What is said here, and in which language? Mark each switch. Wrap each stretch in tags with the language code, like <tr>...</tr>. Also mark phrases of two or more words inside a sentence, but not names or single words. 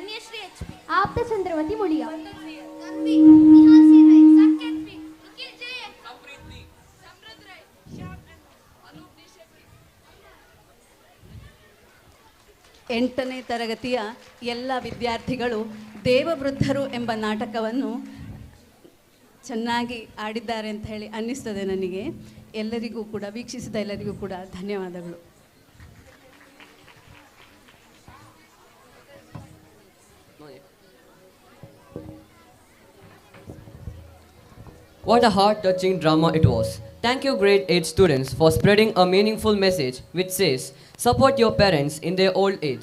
<kn>पद्मश्री HP, ಆಪ್ತ ಚಂದ್ರವತಿ ಮುಳಿಯ, तन्वी, निहाल सी राय, साकेत P, निखिल JX, समृद्ध राय, श्याम N, अनूप D शेट्टी. 8ನೇ ತರಗತಿಯ ಎಲ್ಲ ವಿದ್ಯಾರ್ಥಿಗಳು ದೇವವೃದ್ಧರು ಎಂಬ ನಾಟಕವನ್ನು ಚೆನ್ನಾಗಿ ಆಡಿದ್ದಾರೆ ಅಂತ ಹೇಳಿ ಅನ್ನಿಸ್ತದೆ ನನಗೆ. ಎಲ್ಲರಿಗೂ ಕೂಡ, ವೀಕ್ಷಿಸಿದ ಎಲ್ಲರಿಗೂ ಕೂಡ ಧನ್ಯವಾದಗಳು.</kn> <en>What a heart-touching drama it was. Thank you grade 8 students for spreading a meaningful message which says, support your parents in their old age.</en>